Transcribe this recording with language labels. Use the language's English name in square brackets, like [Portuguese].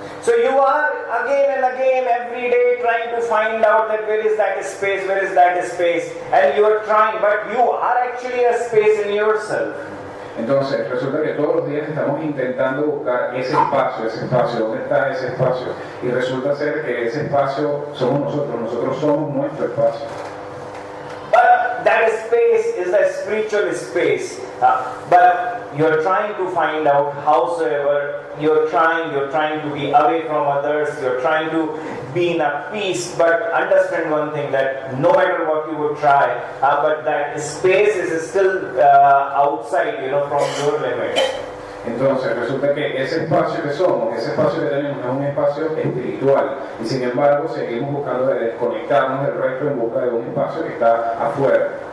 [English] So you are again and again every day trying to find out that where is that space, and you are trying, but you are actually a space in yourself. [Spanish] Entonces, resulta que todos los días estamos intentando buscar ese espacio, ¿dónde está ese espacio? Y resulta ser que ese espacio somos nosotros somos nuestro espacio. [English] But that space is the spiritual space. But you're trying to find out howsoever, you're trying to be away from others, you're trying to be in a peace, but understand one thing, that no matter what you would try, but that space is still outside, from your limits. [Spanish] Entonces resulta que ese espacio que somos, ese espacio que tenemos es un espacio espiritual y sin embargo seguimos buscando de desconectarnos del resto en busca de un espacio que está afuera.